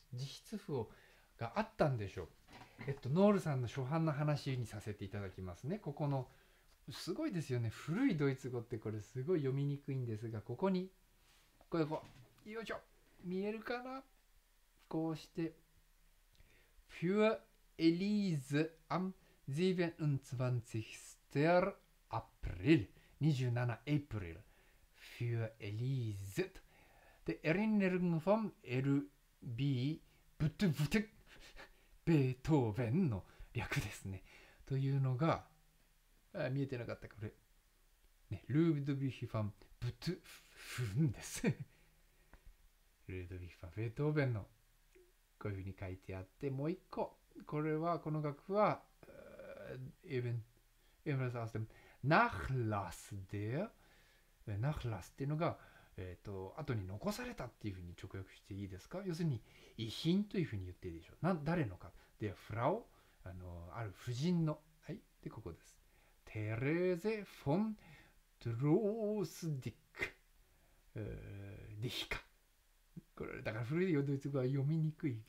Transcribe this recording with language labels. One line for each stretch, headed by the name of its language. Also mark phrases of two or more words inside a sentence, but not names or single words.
Japanese: 自筆譜があったんでしょう。ノールさんの初版の話にさせていただきますね。ここのすごいですよね。古いドイツ語ってこれすごい読みにくいんですが、ここにこうよいしょ、見えるかな、こうして
German: für Elise am 27. April 27 April für Elise で Erinnerung vom LB
Japanese: ブトゥブトゥベートーベンの略ですね。というのが見えてなかったかこれ、ね、ルードヴィヒファンブトゥフンですルードヴィヒファンベートーベンのこういうふうに書いてあって、もう一個これはこの楽譜は
German: ebenfalls aus dem Nachlass der Nachlass
Japanese: っていうのが後に残されたっていうふうに直訳していいですか。要するに遺品というふうに言っていいでしょう。誰のかで、フラオある婦人の、はい、でここです。テレーゼ・フォン・ドロースディックディヒカ、これだから古いドイツ語は読みにくい。